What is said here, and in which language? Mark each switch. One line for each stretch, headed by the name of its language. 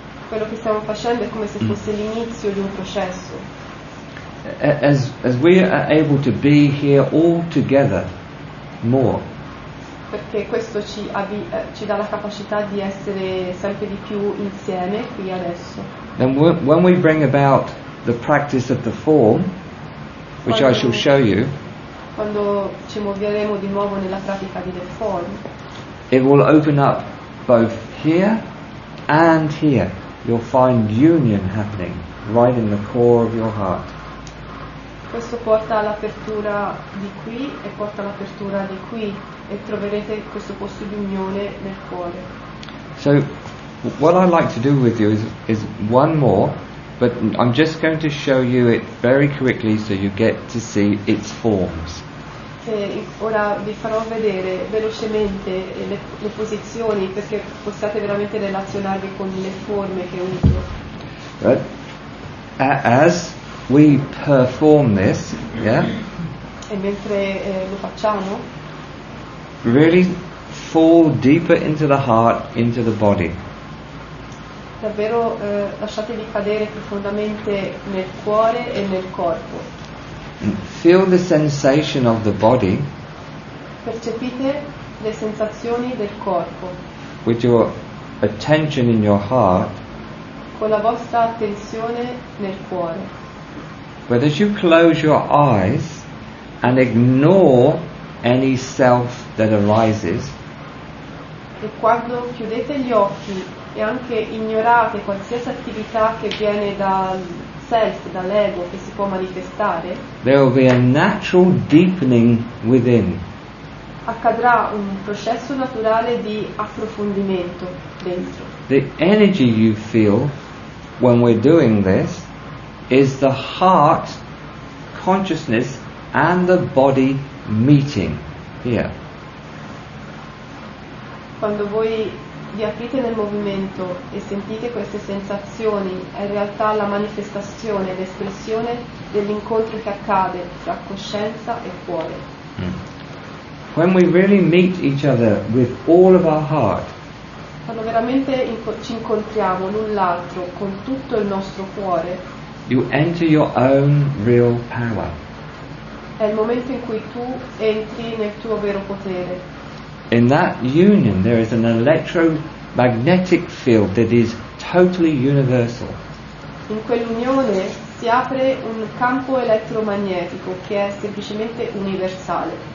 Italian: Quello che stiamo facendo è come se fosse l'inizio di un processo.
English: As we are able to be here all together more,
Italian: Perché questo ci dà la capacità di essere sempre di più insieme qui adesso.
English: then when we bring about the practice of the form, which I shall show you,
Italian: Quando ci muoveremo di nuovo nella pratica di The Form,
English: it will open up both here and here. You'll find union happening right in the core of your heart.
Italian: questo porta all'apertura di qui e porta all'apertura di qui e troverete questo posto di unione nel cuore.
English: So what I'd like to do with you is one more, but I'm just going to show you it very quickly so you get to see its forms.
Italian: E ora vi farò vedere velocemente le posizioni perché possiate veramente relazionarvi con le forme che uso.
English: Right? As we perform this, yeah,
Italian: e mentre lo facciamo,
English: really fall deeper into the heart, into the body.
Italian: davvero lasciatevi cadere profondamente nel cuore e nel corpo.
English: And feel the sensation of the body
Italian: Percepite le sensazioni del corpo
English: with your attention in your heart,
Italian: con la vostra attenzione nel cuore.
English: but as you close your eyes and ignore any self that arises,
Italian: E quando chiudete gli occhi e anche ignorate qualsiasi attività che viene dal self, dall'ego che si può manifestare,
English: there will be a natural deepening within.
Italian: accadrà un processo naturale di approfondimento dentro.
English: The energy you feel when we're doing this is the heart, consciousness and the body meeting here.
Italian: Quando voi vi aprite nel movimento e sentite queste sensazioni, è in realtà la manifestazione, l'espressione dell'incontro che accade tra coscienza e cuore.
English: When we really meet each other with all of our heart,
Italian: Quando veramente ci incontriamo l'un l'altro con tutto il nostro cuore,
English: you enter your own real power.
Italian: è il momento in cui tu entri nel tuo vero potere.
English: In that union there is an electromagnetic field that is totally universal.
Italian: In quell'unione si apre un campo elettromagnetico che è semplicemente universale.